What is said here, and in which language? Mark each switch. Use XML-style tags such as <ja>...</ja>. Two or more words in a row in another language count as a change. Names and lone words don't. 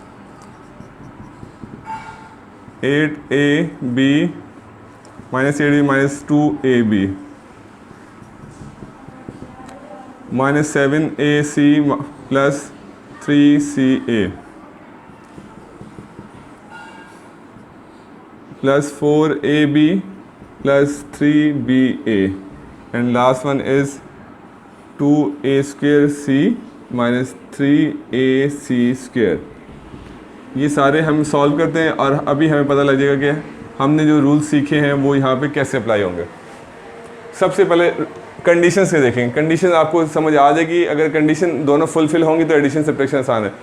<en>8ab - 8b - 2ab, -7ac + 3ca, +4ab + 3ba, and last one is 2a² c - 3ac²।</en> <hi>ये सारे हम सॉल्व करते हैं और अभी हमें पता लग जाएगा कि हमने जो रूल्स सीखे हैं वो यहाँ पे कैसे अप्लाई होंगे। सबसे पहले कंडीशंस के देखेंगे। कंडीशन आपको समझ आ जाएगी, अगर कंडीशन दोनों फुलफिल होंगी तो</hi> <en>addition subtraction</en> <hi>आसान है।</hi>